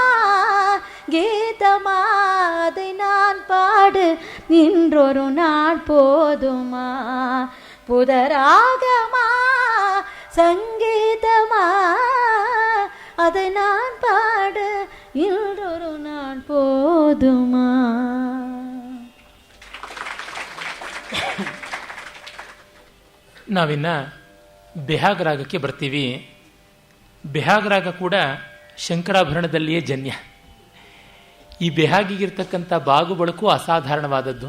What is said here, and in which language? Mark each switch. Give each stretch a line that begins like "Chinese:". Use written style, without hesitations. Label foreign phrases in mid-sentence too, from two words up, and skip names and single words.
Tamil: கீதமா அதை நான் பாடு இன்றொரு நாள் போதுமா, புதராகமா சங்கீதமா அதை நான் பாடு இன்றொரு நாள் போதுமா.
Kannada: ನಾವಿನ್ನ ಬೆಹಾಗ್ ರಾಗಕ್ಕೆ ಬರ್ತೀವಿ. ಬೆಹಾಗ್ ರಾಗ ಕೂಡ ಶಂಕರಾಭರಣದಲ್ಲಿಯೇ ಜನ್ಯ. ಈ ಬೆಹಾಗಿಗಿರ್ತಕ್ಕಂಥ ಬಾಗು ಬಳಕು ಅಸಾಧಾರಣವಾದದ್ದು.